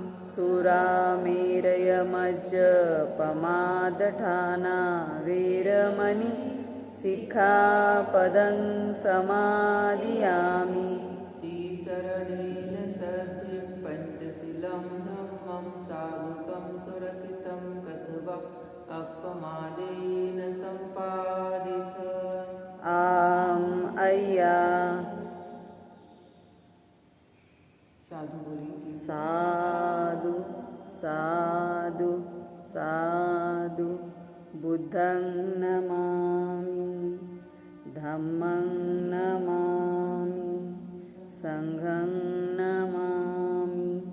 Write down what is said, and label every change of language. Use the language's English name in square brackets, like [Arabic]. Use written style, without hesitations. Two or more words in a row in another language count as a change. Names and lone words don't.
[Pali] सुरामेरयमज्जपमादठाना वेरमणि सिक्खापदं समादियामि शरणेन सद्धिं पञ्चशीलं धम्मं साधुकं सुरक्षितं कथवा अपमादेन सम्पादित आम अय्या [Hindi] साधु बोलिए [Pali] साधु साधु साधु बुद्धं नमामि धम्मं नमामि संघं नमामि